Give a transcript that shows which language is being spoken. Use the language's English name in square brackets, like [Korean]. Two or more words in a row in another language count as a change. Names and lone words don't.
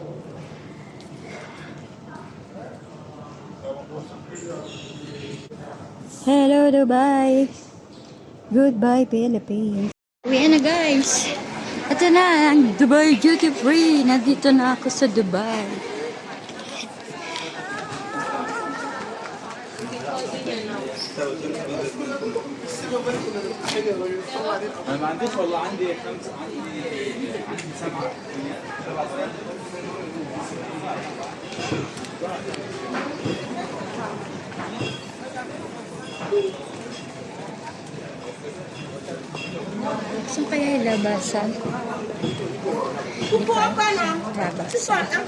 [English] Hello Dubai. [Filipino] Goodbye Philippines. Uwi na guys. Ito na ang Dubai Duty Free. Nandito na ako sa Dubai. [Arabic] انا ما عنديش والله عندي عندي 7 [Filipino] Saan kaya yung labasan? Labasan.